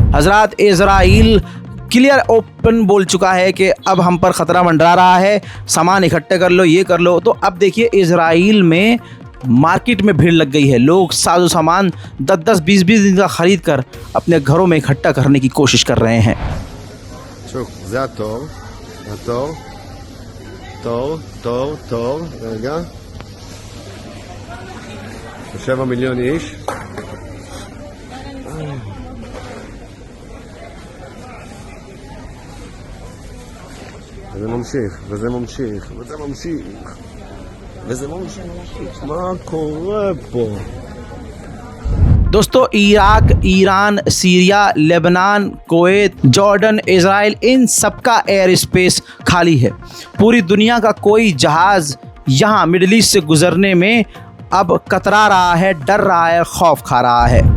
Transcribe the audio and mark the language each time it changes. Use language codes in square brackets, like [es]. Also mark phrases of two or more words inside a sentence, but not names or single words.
[hi] हजरात, इजराइल [en] clear open [hi] बोल चुका है कि अब हम पर ख़तरा मंडरा रहा है, सामान इकट्ठे कर लो, ये कर लो। तो अब देखिए, इजराइल में मार्केट में भीड़ लग गई है। लोग साजो सामान 10-10, 20-20 दिन का ख़रीद कर अपने घरों में इकट्ठा करने की कोशिश कर रहे हैं। [he] שוב, זה התור, תור, רגע, 7 מיליון איש. וזה ממשיך, מה קורה פה? [hi] दोस्तों, इराक, ईरान, सीरिया, लेबनान, कुवैत, जॉर्डन, इजराइल, इन सबका [en] air space [hi] खाली है। पूरी दुनिया का कोई जहाज़ यहाँ मिडिल ईस्ट से गुजरने में अब कतरा रहा है, डर रहा है, खौफ खा रहा है।